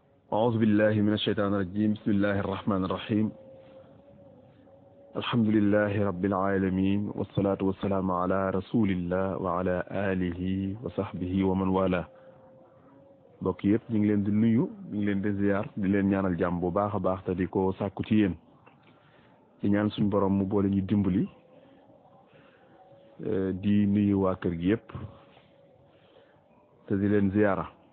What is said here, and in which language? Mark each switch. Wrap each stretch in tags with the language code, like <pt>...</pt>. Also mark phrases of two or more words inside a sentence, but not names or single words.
<ar>أعوذ بالله من الشيطان الرجيم بسم الله الرحمن الرحيم الحمد لله رب العالمين والصلاة والسلام على رسول الله وعلى آله وصحبه ومن والاه</ar> <wo>mbokk yëpp ñu ngi leen di nuyu ñu ngi leen di ziar di leen ñaanal jàmm bu baax a baax te di ko sàkku ci yéen di ñaan suñ borom mu boole ñu dimbali di nuyu waa kër gi yëpp te di leen ziara</wo>